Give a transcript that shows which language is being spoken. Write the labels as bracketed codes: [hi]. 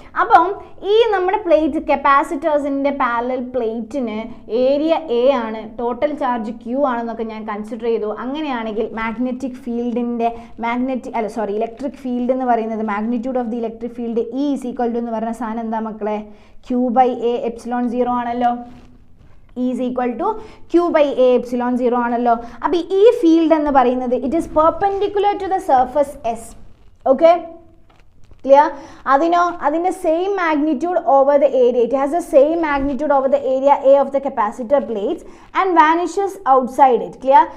[ml] അപ്പം ഈ നമ്മുടെ പ്ലേറ്റ് കപ്പാസിറ്റേഴ്സിൻ്റെ പാരലൽ പ്ലേറ്റിന് ഏരിയ എ ആണ്, ടോട്ടൽ ചാർജ് ക്യൂ ആണെന്നൊക്കെ ഞാൻ കൺസിഡർ ചെയ്തു. അങ്ങനെയാണെങ്കിൽ മാഗ്നറ്റിക് ഫീൽഡിൻ്റെ ഇലക്ട്രിക് ഫീൽഡ് എന്ന് പറയുന്നത് [en] magnitude of the electric field E is equal to [ml] എന്ന് പറയുന്ന സാധനം എന്താ മക്കളെ? ക്യൂ ബൈ എ എപ്സിലോൺ 0 ആണല്ലോ. [en] E is equal to Q by A epsilon 0 [ml] ആണല്ലോ. അപ്പോൾ ഈ ഫീൽഡ് എന്ന് പറയുന്നത് [en] It is perpendicular to the surface S. Okay, clear? [ml] അതിൻ്റെ [en] Same magnitude over the area. It has the same magnitude over the area A of the capacitor plates and vanishes outside it. Clear?